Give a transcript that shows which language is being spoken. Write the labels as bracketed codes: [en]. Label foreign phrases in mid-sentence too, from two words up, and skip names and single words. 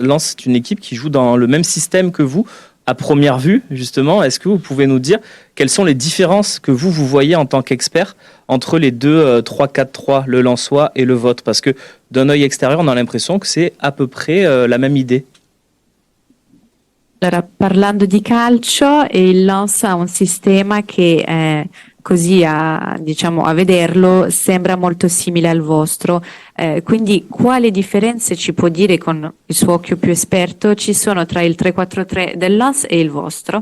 [fr] Lens, c'est une équipe qui joue dans le même système que vous. À première vue, justement, est-ce que vous pouvez nous dire quelles sont les différences que vous voyez en tant qu'expert entre les deux 3-4-3, le lensois et le vôtre? Parce que d'un œil extérieur, on a l'impression que c'est à peu près la même idée. [it] Allora, parlando di calcio, il Lens ha un sistema che così diciamo, a vederlo sembra molto simile al vostro. Quindi quali differenze ci può dire con il suo occhio più esperto ci sono tra il 3-4-3 del Lens e il vostro?